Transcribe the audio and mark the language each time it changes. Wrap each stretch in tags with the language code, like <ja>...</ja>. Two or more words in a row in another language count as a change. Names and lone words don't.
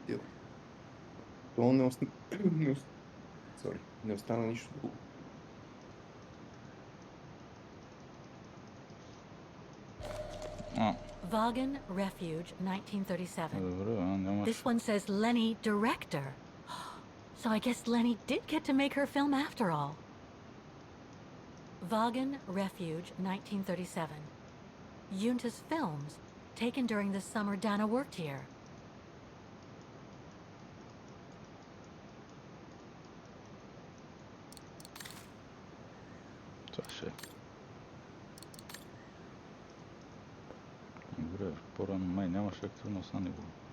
<bg>То не остана нищо друго. Vaughan Refuge, 1937. Добре, нямаш.</bg> <en>This one says Lenny, director. So I guess Lenny did get to make her film after all. Vaughan Refuge, 1937. Yunta's films, taken during the summer Dana worked here.</en> <bg>Това ще е. Добре, по-рано май нямаше активност на него.</bg>